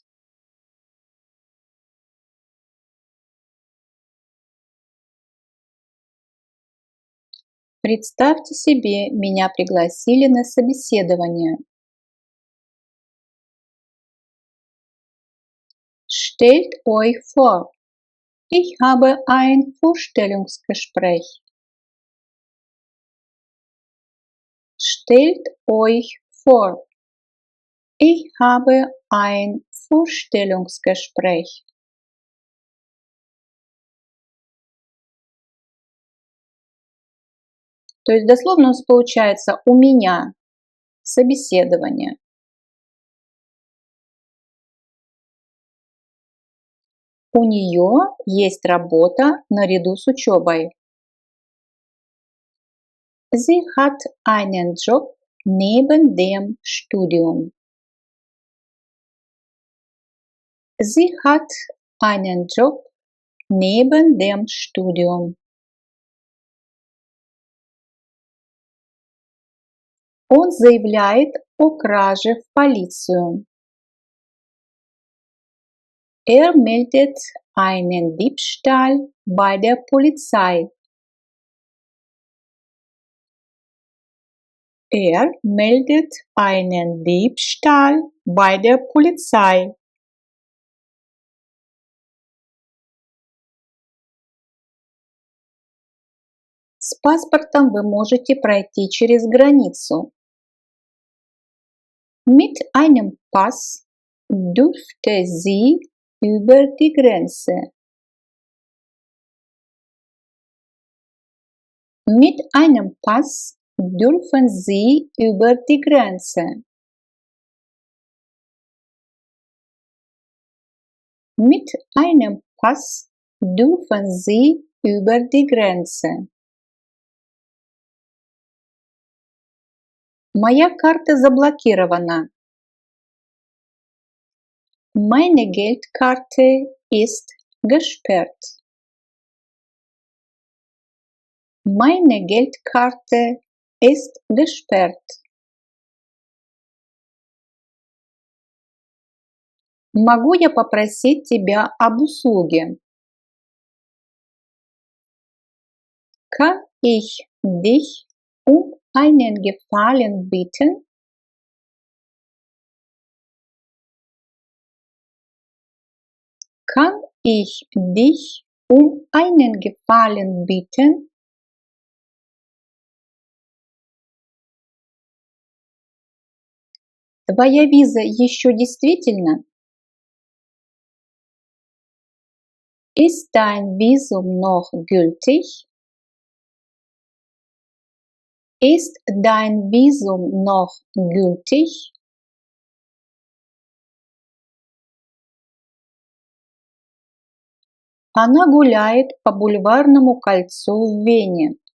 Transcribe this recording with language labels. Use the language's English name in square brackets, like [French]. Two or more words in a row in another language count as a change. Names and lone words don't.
[Russian] Представьте себе, меня пригласили на собеседование. [German] Stellt euch vor, ich habe ein Vorstellungsgespräch. Stellt euch vor, ich habe ein Vorstellungsgespräch. [Russian] То есть дословно у нас получается «у меня собеседование». У нее есть работа наряду с учебой. [German] Sie hat einen Job neben dem Studium. Sie hat einen Job neben dem Studium. [Russian] Он заявляет о краже в полицию. [German] Meldet einen Diebstahl bei der Polizei. Meldet einen Diebstahl bei der Polizei. [Russian] С паспортом вы можете пройти через границу. [German] Mit einem Pass dürfte sie über die Grenze. Mit einem Pass dürfen sie über die Grenze. Mit einem Pass dürfen sie über die Grenze. [Russian] Моя карта заблокирована. [German] Meine Geldkarte ist gesperrt. Meine Geldkarte ist gesperrt. [Russian] Могу я попросить тебя об услуге? [German] Kann ich dich um einen Gefallen bitten? Kann ich dich um einen Gefallen bitten? [Russian] Твоя виза еще действительна? [German] Ist dein Visum noch gültig? Ist dein Visum noch gültig? [Russian] Она гуляет по Бульварному кольцу в Вене.